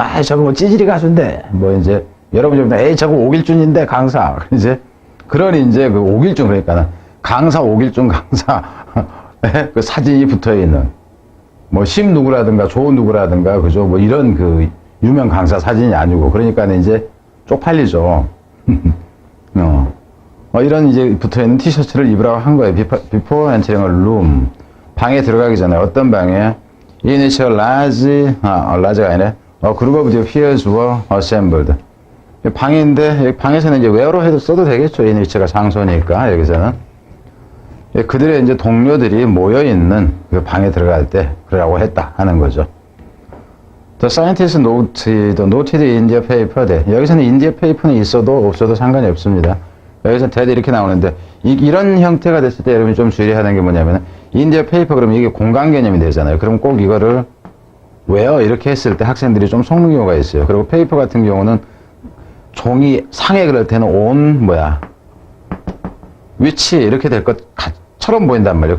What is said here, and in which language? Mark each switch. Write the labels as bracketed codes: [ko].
[ko] 아 저거 뭐 찌질이 가수인데 뭐 이제 여러분이 보면 에이 저거 오길준인데 강사 이제 그런 이제 그 오길준 그러니까는 강사 오길준 강사 그 사진이 붙어 있는 뭐 심 누구라든가 조 누구라든가 그죠 뭐 이런 그 유명 강사 사진이 아니고 그러니까 이제 쪽팔리죠. 이런 이제 붙어 있는 티셔츠를 입으라고 한 거예요. [en] Before entering a room. [ko] 방에 들어가기 전에 어떤 방에 [en] in which a large가 아니라 a group of their peers were assembled. [ko] 방인데 방에서는 이제 where로 해도 써도 되겠죠. [en] in which [ko] 가 장소니까 여기서는 그들의 이제 동료들이 모여 있는 그 방에 들어갈 때 그러라고 했다 하는 거죠. [en] The scientists noted in their paper that 여기서는 in their paper는 [ko] 있어도 없어도 상관이 없습니다. 여기서 that 이렇게 나오는데 이런 형태가 됐을 때 여러분이 좀 주의하는 게 뭐냐면 [en] in their paper [ko] 그러면 이게 공간 개념이 되잖아요. 그럼 꼭 이거를 where 이렇게 했을 때 학생들이 좀 속는 경우가 있어요. 그리고 paper 같은 경우는 종이 상에 그럴 때는 on 위치 이렇게 될 것처럼 보인단 말이에요.